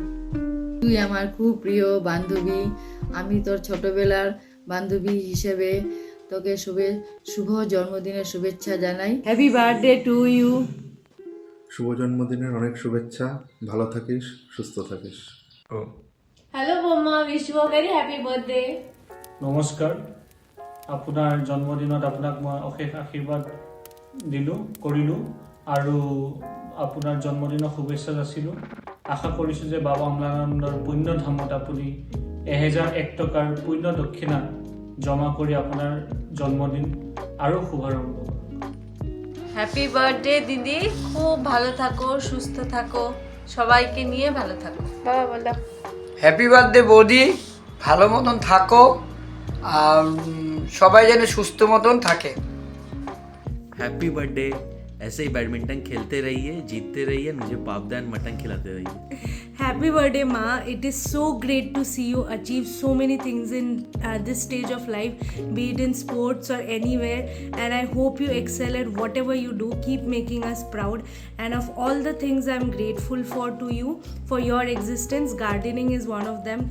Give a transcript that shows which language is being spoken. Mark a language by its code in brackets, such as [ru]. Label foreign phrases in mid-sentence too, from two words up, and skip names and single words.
[bn] তুই আমার খুব প্রিয় বান্ধবী, আমি তোর ছোটবেলার বান্ধবী হিসেবে তোকে শুভ জন্মদিনের শুভেচ্ছা জানাই। [en] Happy birthday to you. [bn] শুভ জন্মদিনের অনেক শুভেচ্ছা, ভালো থাকিস, সুস্থ থাকিস। [en] Hello Boma, Wish you a very happy birthday. [as] নমস্কাৰ, আপোনাৰ জন্মদিনত আপোনাক মই অশেষ আশীৰ্বাদ কৰিলোঁ আৰু আপোনাৰ জন্মদিনৰ শুভেচ্ছা যাচিলোঁ। আশা কৰিছোঁ যে বাবা অমলানন্দৰ পুণ্যধামত আপুনি 1001 টকাৰ পুণ্য দক্ষিণা জমা কৰি আপোনাৰ জন্মদিন আৰু শুভাৰম্ভ কৰক। [en] Happy birthday [bn] দিদি, খুব ভালো থাকো, সুস্থ থাকো, সবাইকে নিয়ে ভালো থাকো। বাবা বলো। [en] Happy birthday [bn] বৌদি, ভালো মতন থাকো, আর সবাই যেন সুস্থ মতন থাকে। [en] Happy birthday, [hi] ऐसे ही बैडमिंटन खेलते रहिए, जीतते रहिए, मुझे पापदान मटन खिलाते रहिए। [en] Happy birthday, Ma. It is so great to see you achieve so many things in this stage of life, be it in sports or anywhere. And I hope you excel at whatever you do. Keep making us proud. And of all the things I'm grateful to you, for your existence, gardening is one of them.